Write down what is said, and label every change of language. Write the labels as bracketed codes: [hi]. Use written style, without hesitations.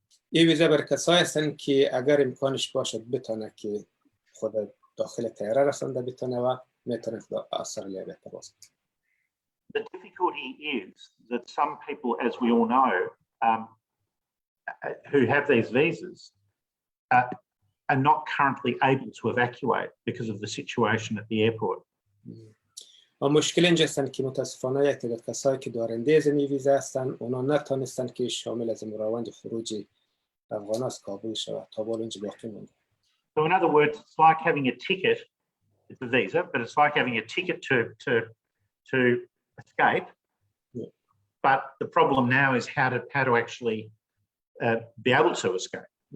[fa] این ویزا برای کسایی هستند که اگر امکانش باشد بتونه که خود داخل طیاره رسانده بتونه و میتونه به استرالیا بپرواز. [en] The difficulty is that some people, as we all know, who have these visas are not currently able to evacuate because of the situation at the airport. [fa] و مشکل اینجا هستند که متاسفانه یک تعداد کسایی که دارنده از این ویزا هستند اونا نتونستند که شامل از روند خروج افغان از کابل شود تا بالا اینجا باقی مونده. [en] So in other words, it's like having a ticket. It's a visa, but it's like having a ticket to escape. Yeah. But the problem now is how to actually be able to escape.